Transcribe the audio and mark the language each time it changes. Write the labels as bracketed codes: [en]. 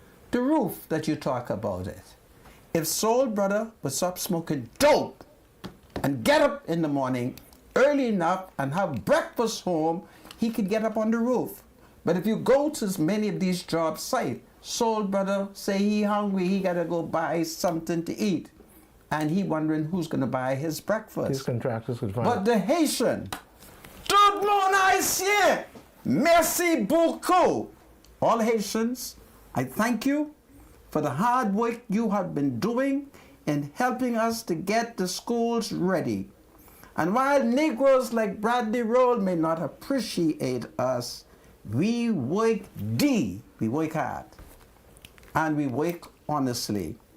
[en] The roof that you talk about it. If Soul Brother would stop smoking dope and get up in the morning early enough and have breakfast home, he could get up on the roof. But if you go to many of these job sites, Soul Brother say he hungry, he gotta go buy something to eat. and he wondering who's going to buy his breakfast. His contractors could find But the Haitian, [fr] tout le monde haïtien, merci beaucoup. [en] All Haitians, I thank you for the hard work you have been doing in helping us to get the schools ready. And while Negroes like Bradley Roll may not appreciate us, we work we work hard, and we work honestly.